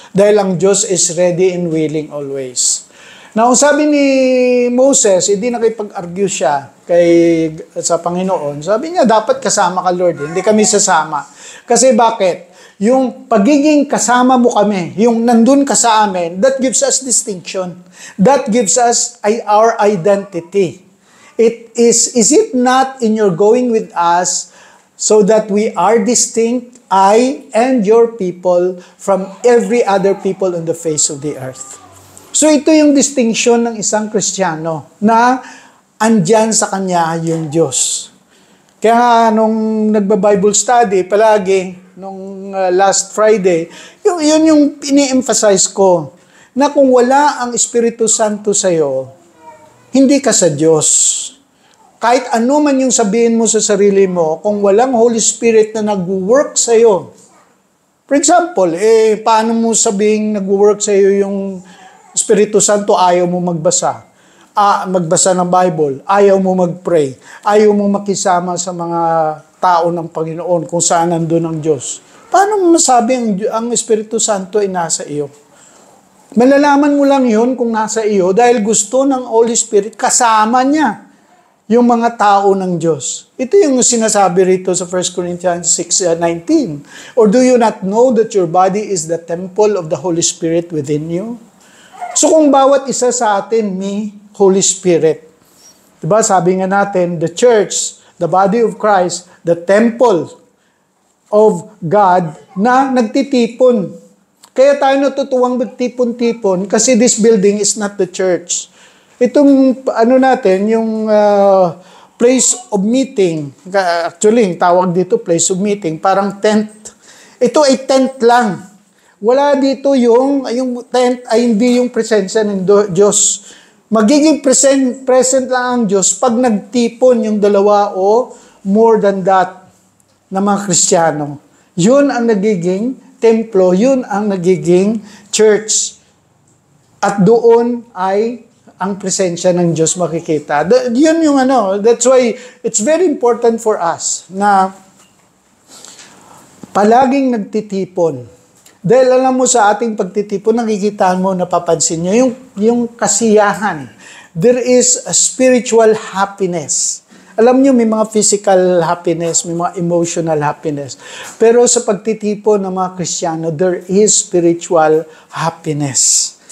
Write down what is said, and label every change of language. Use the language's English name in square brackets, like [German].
[Filipino] Dahil ang Diyos [English] is ready and willing always. [Filipino] Now, sabi ni Moses, hindi nakipag-argue siya sa Panginoon. Sabi niya, dapat kasama ka, Lord. Hindi kami sasama. Kasi bakit? Yung pagiging kasama mo kami, yung nandun ka sa amin, [English] that gives us distinction. That gives us our identity. Is it not in your going with us so that we are distinct, I and your people, from every other people on the face of the earth? [Filipino] So ito yung distinction ng isang Kristiyano na andyan sa kanya yung Diyos. Kaya nung nagba-Bible study, palagi, nung last Friday, yun yung ini-emphasize ko, na kung wala ang Espiritu Santo sa'yo, hindi ka sa Diyos. kahit ano man yung sabihin mo sa sarili mo, kung walang Holy Spirit na nag-work sa'yo. For example, paano mo sabihing nag-work sa'yo yung Espiritu Santo, ayaw mo magbasa. Magbasa ng Bible, ayaw mo mag-pray, ayaw mo makisama sa mga tao ng Panginoon kung saan nandun ang Diyos. Paano mo masabi ang Espiritu Santo ay nasa iyo? Malalaman mo lang yun kung nasa iyo dahil gusto ng Holy Spirit kasama niya yung mga tao ng Diyos. Ito yung sinasabi rito sa 1 Corinthians 6:19. [English] Or do you not know that your body is the temple of the Holy Spirit within you? [Filipino] So kung bawat isa sa atin may Holy Spirit. Diba? Sabi nga natin, [English] the church, the body of Christ, the temple of God [Filipino] na nagtitipon. Kaya tayo natutuwang magtipon-tipon kasi [English] this building is not the church. [Filipino] Itong natin, yung place of meeting, actually, tawag dito place of meeting, parang tent. Ito ay tent lang. Wala dito yung tent ay hindi yung presensya ng Diyos. Magiging present lang ang Diyos pag nagtipon yung dalawa o more than that na mga Kristiyano. Yun ang nagiging templo, yun ang nagiging church. At doon ay ang presensya ng Diyos makikita. [English] Yun yung that's why it's very important for us [Filipino] na palaging nagtitipon. Dahil alam mo sa ating pagtitipon, nakikita mo, napapansin nyo, yung kasiyahan. [English] There is a spiritual happiness. [Filipino] Alam nyo, may mga physical happiness, may mga emotional happiness. Pero sa pagtitipon ng mga Kristiyano, [English] there is spiritual happiness.